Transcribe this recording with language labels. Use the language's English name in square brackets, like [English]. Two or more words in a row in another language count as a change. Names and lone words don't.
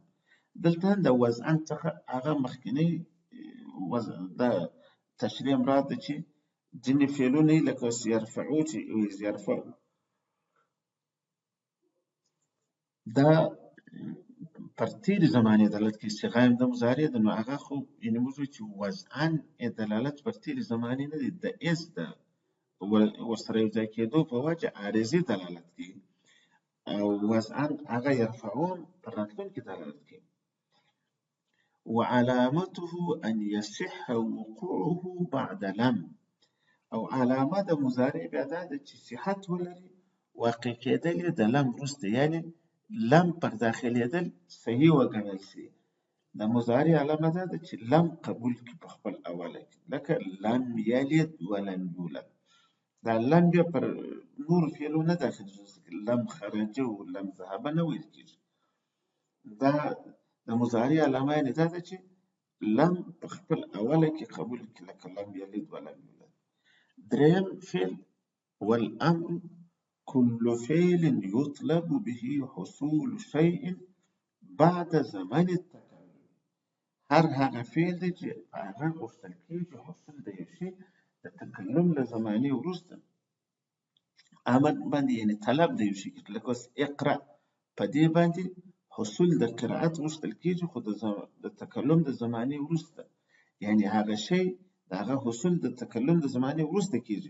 [Pashto] دلته د وضعا څخه هغه مخکینی د تشریح مراد ده چې ځینې فعلونه یې لکه یرفعو چې یرفعو، دا پر تېرې زمانې دلالت کوي. صیغه یې د مضارع ده، نو هغه خو یعنې موږ وایو چې وضعا دلالت پر تېرې زمانې نه دی، د اس د ورسره یو ځای کېدو په وجه عارضي دلالت کوي. او وضعا هغه یرفعون پر راتلونکي دلالت کوي. [Arabic] وعلامته ان يصح وقوعه بعد لم، [Pashto] او علامه د مضارع بیا دا ده چې صحت ولري، واقع کېدل یې د لم وروسته، یعنې لم پر داخلېدل صحیح وګڼل شي. د مضارع علامه دا ده چې لم قبول کړي په خپل اوله کې، لکه [Arabic] لم یلد ولم یولد. [Pashto] دا لم بیا پر نور فعلو نه داخلېږي، [Arabic] لم خرجه و لم ذهبه [Pashto] نه ویل کېږي. دا د مضارع علامه یعنې دا ده چې لم په خپل اوله کې قبول کړي، لکه [Arabic] لم یلد ولم یولد. [Pashto] دریم فعل [Arabic] والامر كل فعل يطلب به حصول شيء بعد زمن التكلم. [Pashto] هر هغه فعل دی چې هغه غوښتل کېږي حصول د یو شي د تکلم له زمانې وروسته. امر باندې یعنې طلب د یو شي کېږي، لکه اوس اقرأ، په دې باندې حصول د قرائت غوښتل کېږي، خو د تکلم د زمانې وروسته، یعنې هغه شی د هغه حصول د تکلم د زمانې وروسته کېږي.